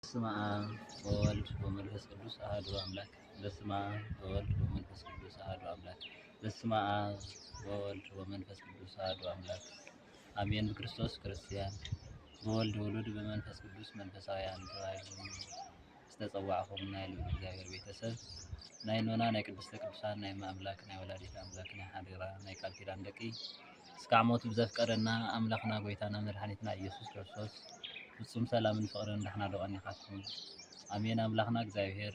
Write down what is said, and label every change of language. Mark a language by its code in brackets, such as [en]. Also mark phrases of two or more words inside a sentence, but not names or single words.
[gez] በስመ አብ ወወልድ ወመንፈስ ቅዱስ አሐዱ አምላክ። በስመ አብ ወወልድ ወመንፈስ ቅዱስ አሐዱ አምላክ። በስመ አብ ወወልድ ወመንፈስ ቅዱስ አሐዱ አምላክ አሜን። በክርስቶስ ክርስቲያን በወልድ ውሉድ በመንፈስ ቅዱስ መንፈሳውያን [ti] ተባሂሎም ዝተጸዋዕኹም ናይ ልዑል እግዚአብሔር ቤተሰብ ናይ ኖና ናይ ቅድስተ ቅዱሳን ናይ አምላክ ናይ ወላዲተ አምላክ ናይ ሓደራ ናይ ቃል ኪዳን ደቂ እስካዕ ሞቱ ብዘፍቀረና አምላክና ጎይታና መድኃኒትና ኢየሱስ ክርስቶስ ፍጹም ሰላምን ፍቅርን እንዳሕናለቀን ይኻትኩም አሜን። አምላክና እግዚአብሔር